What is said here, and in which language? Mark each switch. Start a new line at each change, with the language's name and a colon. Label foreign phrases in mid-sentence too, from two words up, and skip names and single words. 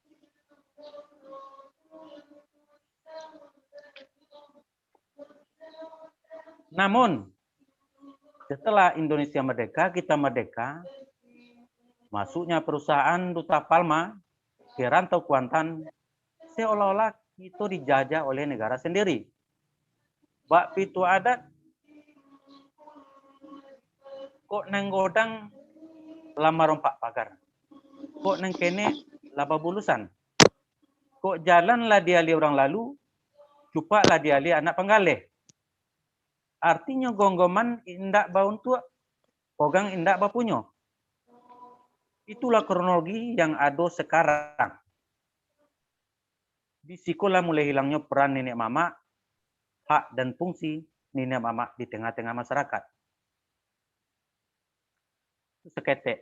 Indonesian: Namun setelah Indonesia merdeka, kita merdeka, masuknya perusahaan Duta Palma ke rantau Kuantan, seolah-olah itu dijajah oleh negara sendiri.
Minangkabau: Bak pitu adat, kok nang godang lama rompak pagar. Kok nang kene laba bulusan. Kok jalan lah diali orang lalu, cupak lah diali anak penggalih. Artinya gonggoman indak baun tua, pogang indak bapunyo.
Indonesian: Itulah kronologi yang ada sekarang. Disikolah mulai hilangnya peran nenek mama, hak dan fungsi nenek mama di tengah-tengah masyarakat.
Minangkabau: Seketek.